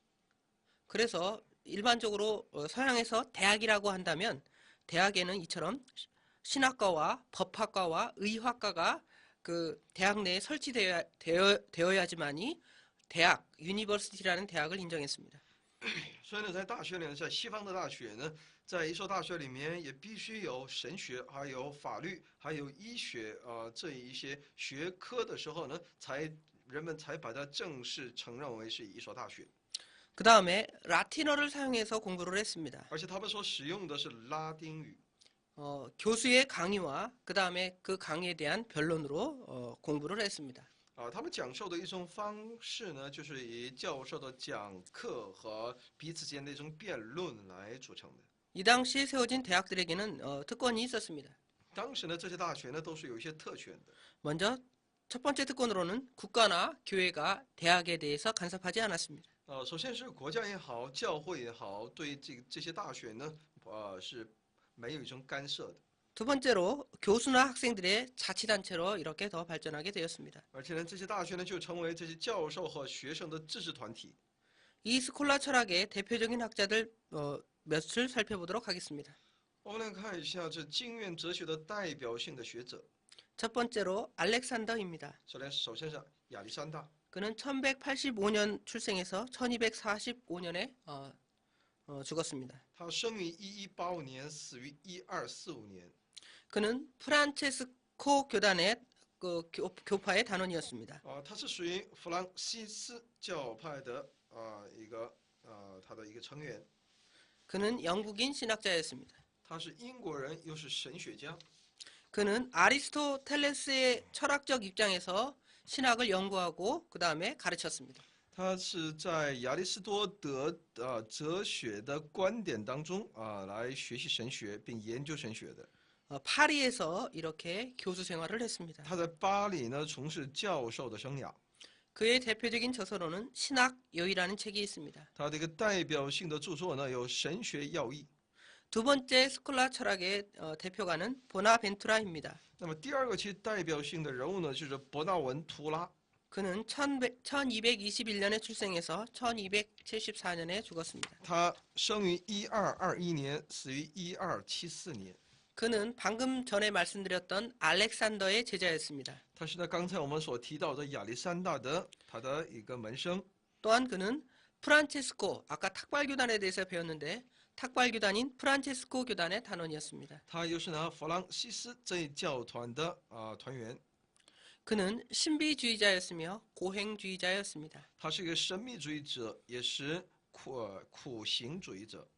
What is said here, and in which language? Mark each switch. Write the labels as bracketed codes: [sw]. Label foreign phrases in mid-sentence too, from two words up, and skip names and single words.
[ko] 그래서 일반적으로 서양에서 대학이라고 한다면 대학에는 이처럼 신학과와 법학과와 의학과가 그 대학 내에 설치되어야지만이 대학, 유니버시티라는 대학을 인정했습니다. [zh] 所以呢，在大学里呢，在西方的大学呢，在一所大学里面也必须有神学，还有法律，还有医学这一些学科的时候呢，人们才把它正式承认为是一所大学。 [ko] 그 다음에 라틴어를 사용해서 공부를 했습니다. [zh] 而且他们所使用的是拉丁语。 [ko] 교수의 강의와 그 다음에 그 강의에 대한 변론으로 공부를 했습니다. [zh] 他们讲授的一种方式呢，就是以教授的讲课和彼此间的一种辩论来组成的。 [ko] 이 당시에 세워진 대학들에게는 특권이 있었습니다. [zh] 当时呢，这些大学呢都是有一些特权的。 [ko] 먼저 첫 번째 특권으로는 국가나 교회가 대학에 대해서 간섭하지 않았습니다. [zh] 首先是国家也好，教会也好，对这些大学呢，是没有一种干涉的。 [ko] 두 번째로 교수나 학생들의 자치단체로 이렇게 더 발전하게 되었습니다. [zh] 而且呢，这些大学呢就成为这些教授和学生的自治团体。 [ko] 이 스콜라 철학의 대표적인 학자들 몇을 살펴보도록 하겠습니다. [zh] 我们来看一下这经院哲学的代表性的学者。 [ko] 첫 번째로 알렉산더입니다. [zh] 首先是亚历山大， [ko] 그는 1185년 출생해서 1245년에 죽었습니다. [zh] 他生于1185年，死于1245年。 [ko] 그는 프란체스코 교단의 교파의 단원이었습니다. [zh] 他是属于弗朗西斯教派的他的一个成员。 [ko] 그는 영국인 신학자였습니다. [zh] 他是英国人，又是神学家。 [ko] 그는 아리스토텔레스의 철학적 입장에서 신학을 연구하고 그 다음에 가르쳤습니다. [zh] 他是在亚里士多德哲学的观点当中来学习神学并研究神学的。 [ko] 파리에서 이렇게 교수 생활을 했습니다. [zh] 他在巴黎呢从事教授的生涯。 [ko] 그의 대표적인 저서로는 신학요이라는 책이 있습니다. [zh] 他的一个代表性的著作呢有《神学要义》。 [ko] 두 번째 스콜라 철학의 대표가는 보나벤투라입니다. [zh] 那么第二个其代表性的人物呢就是伯纳文图拉。 [ko] 그는 1221년에 출생해서 1274년에 죽었습니다. [zh] 他生于1221年，死于1274年。 [ko] 그는 방금 전에 말씀드렸던 알렉산더의 제자였습니다. [zh] 他是呢刚才我们所提到的亚历山大的他的一个门生。 [ko] 또한 그는 프란체스코, 아까 탁발교단에 대해서 배웠는데 탁발교단인 프란체스코 교단의 단원이었습니다. [zh] 他又是呢弗朗西斯这一教团的团员。 [ko] 그는 신비주의자였으며 고행주의자였습니다. [zh] 他是一个神秘主义者，也是苦行主义者。